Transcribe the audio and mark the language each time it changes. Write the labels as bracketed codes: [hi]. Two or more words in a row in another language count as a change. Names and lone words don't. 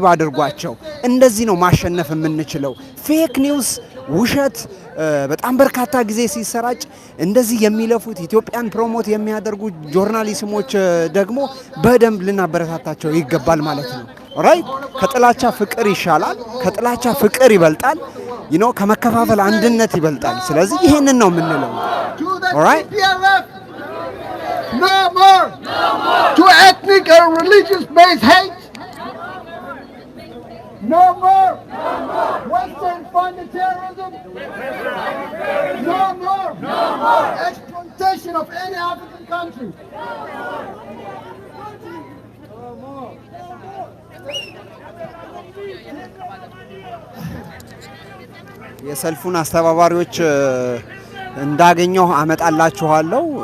[am] አድርጓቸው። እንደዚህ ነው ማሸነፍ የምንችለው። [en] fake news [am] ውሸት በጣም በርካታ ጊዜ ሲሰራጭ እንደዚህ የሚለፉት ኢትዮጵያን ፕሮሞት የሚያደርጉ ጆርናሊስሞች ደግሞ በደንብ ልናበረታታቸው ይገባል ማለት ነው። ኦራይት ከጥላቻ ፍቅር ይሻላል፣ ከጥላቻ ፍቅር ይበልጣል፣ ከመከፋፈል አንድነት ይበልጣል። ስለዚህ ይሄንን ነው የምንለው። ኦራይት [en] no more to ethnic or religious based hate. No more Western funded terrorism. No more exploitation of any African country. [am] የሰልፉን አስተባባሪዎች እንዳገኘው አመጣላችኋለሁ።